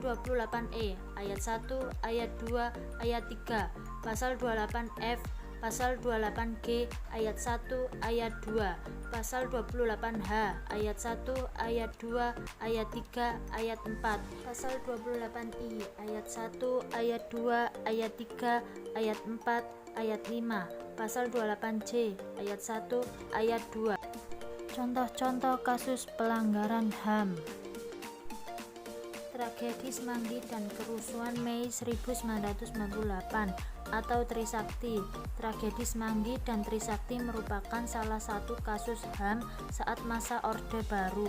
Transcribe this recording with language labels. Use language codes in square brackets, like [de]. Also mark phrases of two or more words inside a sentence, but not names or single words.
[id] 28E ayat 1, ayat 2, ayat 3, pasal 28F, pasal 28G ayat 1, ayat 2, pasal 28H ayat 1, ayat 2, ayat 3, ayat 4, pasal 28I ayat 1, ayat 2, ayat 3, ayat 4, ayat 5, pasal 28C ayat 1, ayat 2. Contoh-contoh kasus pelanggaran HAM: tragedi Semanggi dan kerusuhan Mei 1998 atau Trisakti. Tragedi Semanggi dan Trisakti merupakan salah satu kasus HAM saat masa Orde Baru.